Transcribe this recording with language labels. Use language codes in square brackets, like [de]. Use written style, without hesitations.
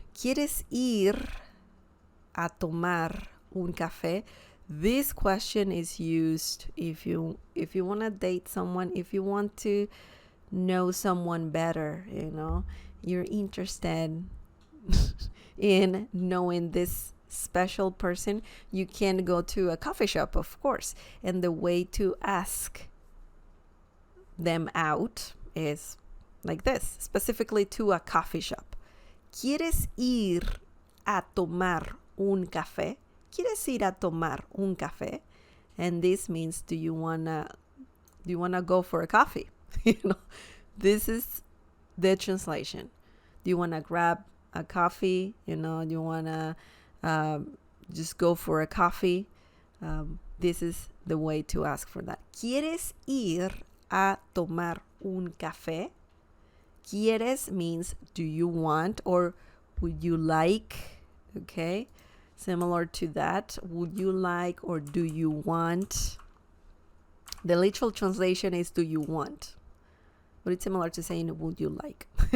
[es] ¿Quieres ir a tomar un café? [en] This question is used if you want to date someone, if you want to know someone better, you're interested in knowing this special person, you can go to a coffee shop, of course. And the way to ask them out is like this, specifically to a coffee shop. [es] ¿Quieres ir a tomar un café? ¿Quieres ir a tomar un café? [en] And this means, do you wanna go for a coffee? This is the translation. Do you wanna grab a coffee? Do you wanna just go for a coffee? This is the way to ask for that. [es] ¿Quieres ir a tomar un café? [en] ¿Quieres means do you want or would you like? Okay, similar to that. Would you like or do you want? The literal translation is do you want, but it's similar to saying would you like.